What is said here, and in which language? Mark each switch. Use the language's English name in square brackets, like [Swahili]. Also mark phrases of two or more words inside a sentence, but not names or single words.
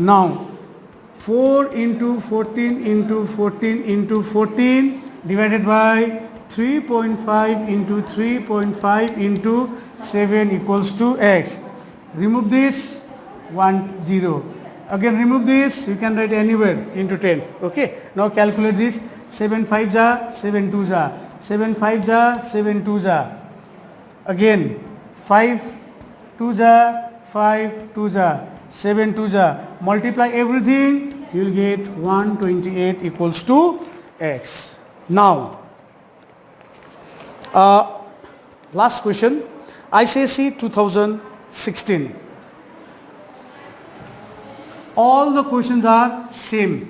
[English] Now 4 into 14 into 14 into 14 divided by 3.5 into 3.5 into 7 equals to x. Remove this, 1 0. Again remove this, you can write anywhere into 10. Okay. Now calculate this. 7 5 ja, 7 2 ja, 7 5 ja, 7 2 ja. Again 5 2 ja, 5 2 ja, 7 2 ja. Multiply everything, you will get 128 equals to x. Now last question, ICSE 2016. All the questions are same.